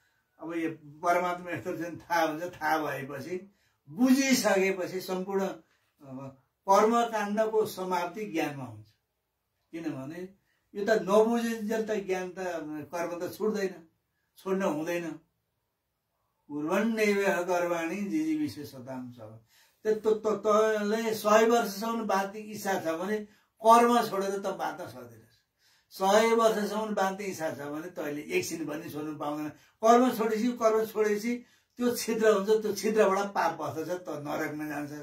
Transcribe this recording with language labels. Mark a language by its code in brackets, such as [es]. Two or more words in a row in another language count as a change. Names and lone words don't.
[ne] अब अब यो परमात्मा यस्तो चाहिँ थाहा हुन्छ। थाहा भएपछि बुझिसकेपछि सम्पूर्ण कर्मकाण्डको समाप्ति ज्ञानमा हुन्छ। किनभने यो त नबुझिन्जेल त ज्ञान त कर्म त छुट्दैन, छोड्न हुँदैन। [sa] कुर्वन्नेव कर्माणि जिजीविषे सताम छ। [ne] तँले 100 वर्षसम्म बाँच्ने इच्छा छ भने कर्म छोडेर त बाँच्न सक्दैनस्। 100 वर्षसम्म बाँच्ने इच्छा छ भने तैँले एकछिन पनि छोड्नु पाउँदैन। कर्म छोडेपछि त्यो छिद्र हुन्छ, त्यो छिद्रबाट पाप बस्दछ, त नरकमा जान्छस्।